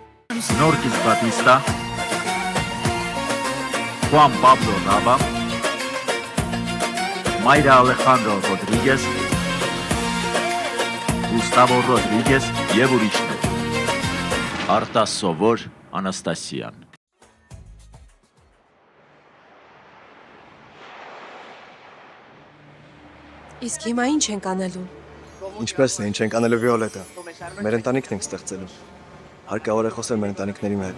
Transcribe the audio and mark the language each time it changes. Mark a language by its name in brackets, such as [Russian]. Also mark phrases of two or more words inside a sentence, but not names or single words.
[Armenian] Norquis Batista, Juan Pablo Nava, Mayra Alejandro Rodríguez, Gustavo Rodríguez եւ ուրիշներ։ Արտաս Սովոր Անաստասյան։ Իսկ հիմա ինչ ենք անելու։ Ինչպես է, ինչ ենք անելու Վիոլետա։ Մեր ընտանիքն ենք ստեղծելու։ Հարկավոր է խոսել մեր ընտանիքների հետ։